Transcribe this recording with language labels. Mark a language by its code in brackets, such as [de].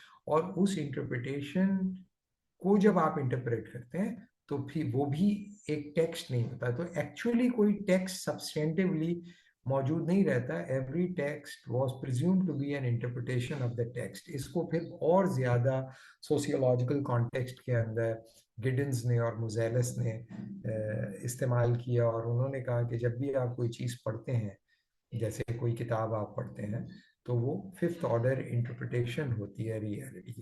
[ur] اور اس انٹرپریٹیشن کو جب آپ انٹرپریٹ کرتے ہیں تو پھر وہ بھی ایک ٹیکسٹ نہیں ہوتا. تو ایکچولی کوئی ٹیکسٹ سبسٹینٹیولی موجود نہیں رہتا. [en] Every text was presume to be an interpretation of the text. [ur] اس کو پھر اور زیادہ سوسیولوجیکل کانٹیکسٹ کے اندر گڈنز نے اور موزیلس نے استعمال کیا، اور انہوں نے کہا کہ جب بھی آپ کوئی چیز پڑھتے ہیں، جیسے کوئی کتاب آپ پڑھتے ہیں، تو وہ ففتھ آرڈر انٹرپریٹیشن ہوتی ہے ریئلٹی کی.